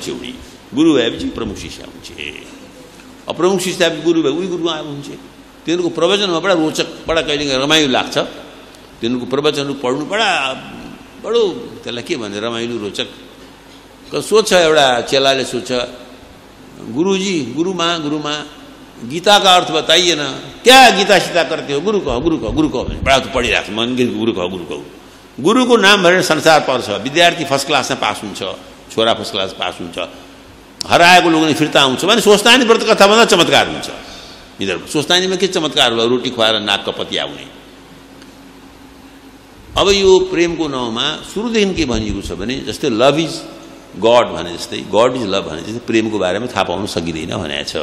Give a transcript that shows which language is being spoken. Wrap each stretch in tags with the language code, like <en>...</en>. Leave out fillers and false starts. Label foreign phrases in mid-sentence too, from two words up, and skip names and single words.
<ne>उनी गुरु भएपछि प्रमुख शिष्य हुन्छ, अप्रमुख शिष्य गुरु भए उही गुरुआमा हुन्छ। तिनीहरूको प्रवचनमा बडा रोचक, बडा कहिले रमाइलो लाग्छ। तिनीहरूको प्रवचनहरू पढ्नु बडो त्यसलाई के भन्छ, रमाइलो रोचक। सोध्छ एउटा चेलाले, सोध्छ गुरुजी, गुरुमा</ne> <hi>गीता का अर्थ बताइए ना, क्या गीता सीता करते हो? गुरु कहो, गुरु कहो, गुरु कहो।</hi> <ne>बडा त पढिरहेको छ मन,</ne> <hi>गुरु कहो, गुरु कहो।</hi> <ne>गुरुको नाम भनेर संसार पर्छ। विद्यार्थी फर्स्ट क्लासमा पास हुन्छ, छोरा</ne> <en>first class</en> <ne>पास हुन्छ, हराएको लोग्ने फिर्ता आउँछ भने सोच्तानी व्रत कथाभन्दा चमत्कार हुन्छ। यिनीहरूको सोच्तानीमा के चमत्कार होला? रोटी खुवाएर नाक कपति आउने। अब यो प्रेमको नाउँमा सुरुदेखि के भनिएको छ भने, जस्तै</ne> <en>love is God</en> <ne>भने जस्तै,</ne> <en>God is love</en> <ne>भने जस्तै प्रेमको बारेमा थाहा पाउन सकिँदैन भनेको छ।</ne>